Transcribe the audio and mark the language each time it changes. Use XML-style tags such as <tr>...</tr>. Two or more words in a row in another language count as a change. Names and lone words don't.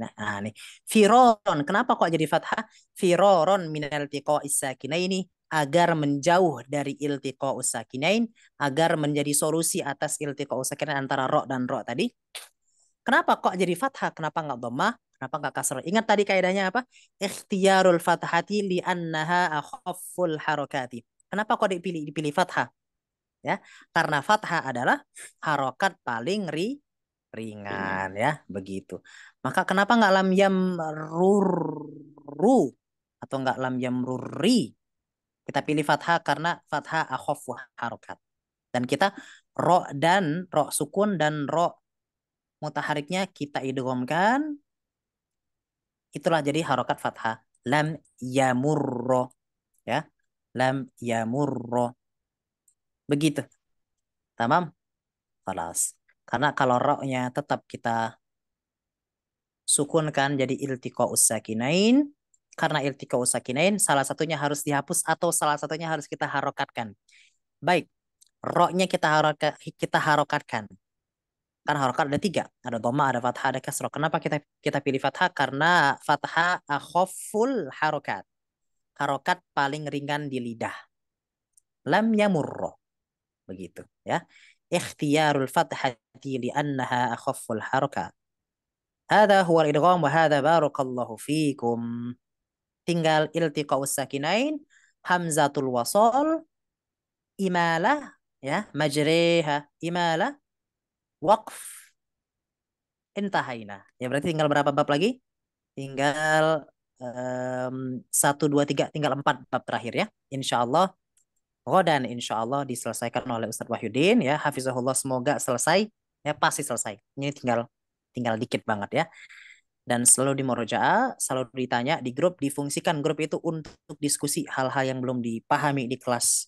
<id>Nah, nih. Firoron. Kenapa kok jadi fathah?</id> <ar>فرارا من التقاء الساكنين</ar> <id>agar menjauh dari</id> <ar>التقاء الساكنين,</ar> <id>agar menjadi solusi atas</id> <ar>التقاء الساكنين</ar> <id>antara ro dan ro tadi. Kenapa kok jadi fathah? Kenapa nggak dhammah? Kenapa nggak kasrah? Ingat tadi kaidahnya apa?</id> <ar>اختيار الفتحة لأنها أخف الحركات.</ar> <id>Kenapa kok dipilih fathah? Ya, karena fathah adalah harokat paling ringan ya, begitu. Maka kenapa nggak</id> <ar>لم يمرر</ar> <id>atau nggak</id> <ar>لم يمرر?</ar> <id>Kita pilih fathah karena fathah</id> <ar>أخف الحركات.</ar> <id>Dan kita ro sukun dan ro mutahariknya kita idghamkan, itulah jadi harokat fathah.</id> <ar>لم يمر ya. لم يمر.</ar> <id>Begitu. Tamam? Kelas. Karena kalau ro-nya tetap kita sukunkan jadi</id> <ar>التقاء الساكنين.</ar> <id>Karena</id> <ar>التقاء الساكنين</ar> <id>salah satunya harus dihapus atau salah satunya harus kita harokatkan. Baik. Ro-nya kita harokatkan. Karena harokat ada tiga. Ada dhamma, ada fathah, ada kasrah. Kenapa kita pilih fathah? Karena fathah</id> <ar>أخف الحركات.</ar> <id>Harokat paling ringan di lidah.</id> <ar>لم يمر.</ar> <id>Begitu ya.</id> <ar>اختيار الفتحة لأنها أخف الحركات. هذا هو الإدغام وهذا بارك الله فيكم.</ar> <id>Tinggal</id> <ar>التقاء الساكنين، همزة الوصل,</ar> <id>imalah ya, majriha, imalah, waqf, intahaina. Ya berarti tinggal berapa bab lagi? Tinggal 1, 2, 3, tinggal 4 bab terakhir ya.</id> <ar>إن شاء الله.</ar> <id>Dan</id> <ar>إن شاء الله</ar> <id>diselesaikan oleh Ustadz Wahyudin ya. Hafizahullah, semoga selesai. Ya pasti selesai. Ini tinggal dikit banget ya. Dan selalu di murojaah, selalu ditanya di grup, difungsikan grup itu untuk diskusi hal-hal yang belum dipahami di kelas.</id>